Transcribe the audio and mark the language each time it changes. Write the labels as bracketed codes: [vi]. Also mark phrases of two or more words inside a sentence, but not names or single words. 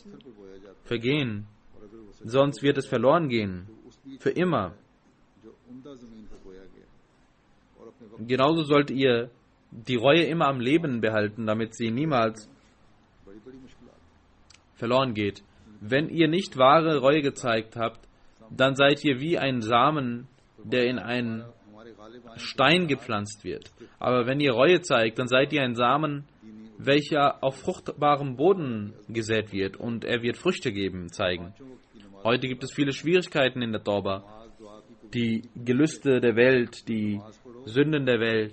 [ur] پتھر پر بویا جاتا [de] vergehen, [ur] ہے اور اگر وہ [de] sonst wird es verloren gehen, für immer. [ur] جو عمدہ زمین پر بویا گیا اور اپنے وقت [de] Genauso sollt ihr die Reue immer am Leben behalten, damit sie niemals [ur] بڑی بڑی مشکلات [de] verloren geht. Wenn ihr nicht wahre Reue gezeigt habt, dann seid ihr wie ein Samen, der in einen [ur] ہمارے غالب آنے [de] Stein gepflanzt wird. Aber wenn ihr Reue zeigt, dann seid ihr ein Samen, welcher auf fruchtbarem Boden gesät wird und er wird Früchte zeigen. Heute gibt es viele Schwierigkeiten in der Tauba. Die Gelüste der Welt, die Sünden der Welt.